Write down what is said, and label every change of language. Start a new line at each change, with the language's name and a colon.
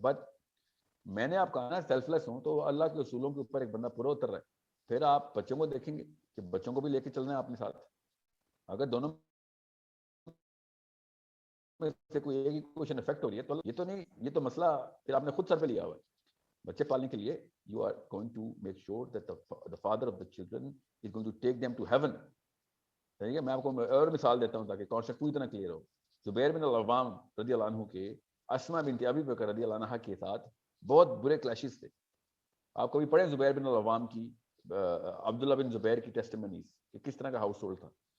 Urdu: But میں نے آپ کہا نا سیلف لیس ہوں, تو اللہ کے اصولوں کے اوپر ایک بندہ پورا اتر رہا ہے. پھر آپ بچوں کو دیکھیں گے کہ بچوں کو بھی لے کے چلنا ہے اپنے ساتھ. اگر دونوں میں سے کوئی ایک ہی کوشچن افیکٹ ہو رہی ہے تو یہ تو نہیں, یہ تو مسئلہ پھر آپ نے خود سر پہ لیا ہوا ہے. بچے پالنے کے لیے
English: You are going to make sure that the father of the children is going to take them to heaven.
Urdu: ٹھیک ہے, میں آپ کو اور مثال دیتا ہوں تاکہ کانسیپٹ پوری طرح کلیئر ہو. زبیر بن العوام رضی اللہ عنہ کے اسما بنت ابی بکر رضی اللہ عنہ کے ساتھ بہت برے کلیشز تھے. آپ کبھی پڑھیں زبیر بن العوام کی عبداللہ بن زبیر کی ٹیسٹیمنیز کہ کس طرح کا ہاؤس ہولڈ تھا.